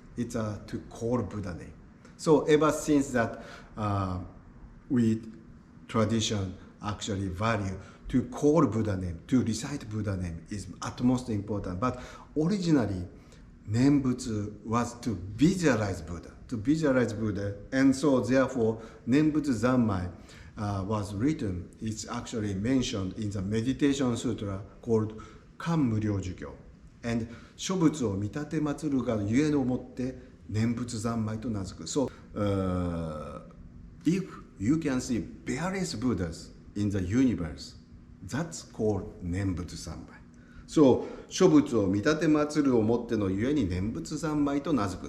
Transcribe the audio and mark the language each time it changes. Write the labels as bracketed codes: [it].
[en] It's to call Buddha name. So ever since that, we tradition actually value to call Buddha name, to recite Buddha name is utmost important. But originally, Nenbutsu was to visualize Buddha, and so therefore Nenbutsu Zammai was written. It's actually mentioned in the meditation sutra called Kanmuryo Jugyo. [ja] And 諸仏を見立て祀るがゆえのもって念仏三昧と名付く。 [en] So, if you can see various Buddhas in the universe, that's called 念仏三昧。 [ja] So, 諸仏を見立て祀るをもってのゆえに念仏三昧と名付く。